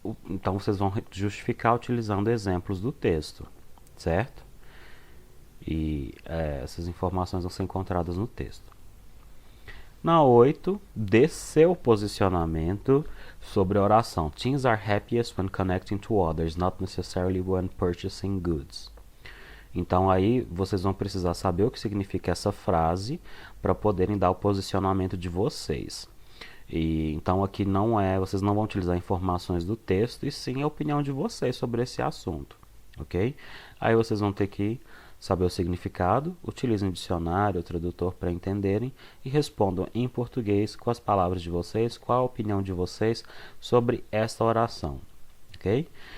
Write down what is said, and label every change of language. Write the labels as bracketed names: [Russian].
[Portuguese] Então, vocês vão justificar utilizando exemplos do texto, certo? E essas informações vão ser encontradas no texto. Na 8, dê seu posicionamento sobre a oração. [English] Teens are happiest when connecting to others, not necessarily when purchasing goods. [Portuguese] Então aí vocês vão precisar saber o que significa essa frase para poderem dar o posicionamento de vocês. E então aqui vocês não vão utilizar informações do texto e sim a opinião de vocês sobre esse assunto, ok? Aí vocês vão ter que saber o significado, utilizem o dicionário, o tradutor para entenderem e respondam em português com as palavras de vocês, qual a opinião de vocês sobre esta oração, ok?